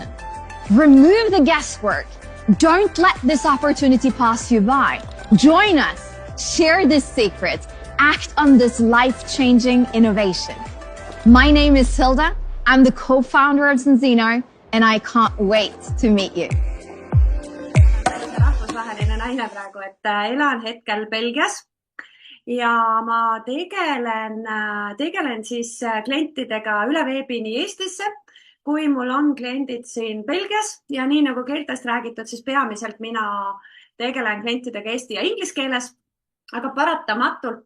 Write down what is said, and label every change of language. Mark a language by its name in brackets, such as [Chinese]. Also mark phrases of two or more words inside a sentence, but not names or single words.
[English] Remove the guesswork. Don't let this opportunity pass you by. Join us. Share this secret. Act on this life-changing innovation. My name is Hilda. I'm the co-founder of Zenzino, and I can't wait to meet you. [Estonian] Rahvusvaheline naine praegu, et elan hetkel Belgias ja ma tegelen siis klientidega üle veebi nii Eestisse, kui mul on kliendid siin Belgias ja nii nagu keeltest räägitud, siis peamiselt mina tegelen klientidega eesti ja inglise keeles, aga paratamatult